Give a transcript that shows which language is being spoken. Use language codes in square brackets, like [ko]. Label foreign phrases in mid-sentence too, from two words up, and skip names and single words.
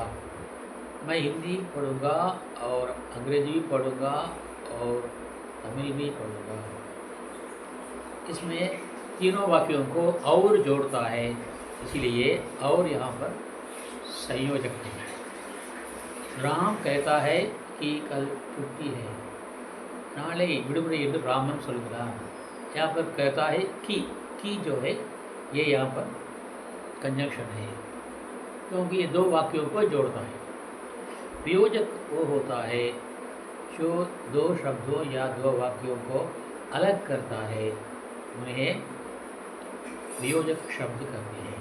[hi] मैं हिंदी पढ़ूँगा और अंग्रेजी भी पढ़ूँगा और तमिल भी पढ़ूँगा. इसमें तीनों वाक्यों को और जोड़ता है, इसीलिए और यहाँ पर संयोजक है. राम कहता है कि कल छुट्टी है. [ta] நாளை விடுமுறை என்று ராமன் சொல்கிறான். [hi] यहाँ पर कहता है कि जो है ये यहाँ पर कंजंक्शन है क्योंकि ये 2 वाक्यों को जोड़ता है. वियोजक वो होता है जो 2 शब्दों या 2 वाक्यों को अलग करता है, उन्हें वियोजक शब्द कहते हैं.